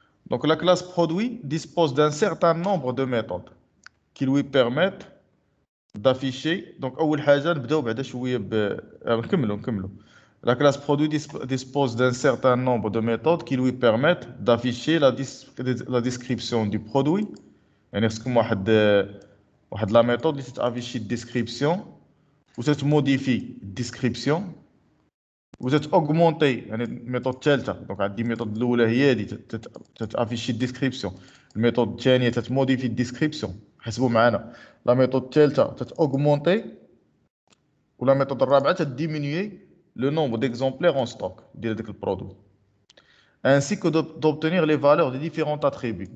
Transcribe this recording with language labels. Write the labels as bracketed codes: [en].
[fr] Donc la classe produit dispose d'un certain nombre de méthodes qui lui permettent d'afficher. [ar] Donc اول حاجه نبداو بعدا شويه نكملوا. [fr] La classe produit dispose d'un certain nombre de méthodes qui lui permettent d'afficher la description du produit. [ar] يعني خصكم واحد لا ميثود اللي تافيشي الديسكريبسيون وتتموديفي الديسكريبسيون وتتاوغمونتي. يعني الميثود الثالثه دونك عندي الميثود الاولى هي هذه تافيشي الديسكريبسيون. الميثود الثانيه تتموديفي الديسكريبسيون. حسبوا معنا لا ميثود الثالثه تتاوغمونتي ولا ميثود الرابعه تديمينيي لو نومبر ديكزومبلير اون ستوك ديال داك البرودوي [fr] ainsi que d'obtenir les valeurs des différents attributs.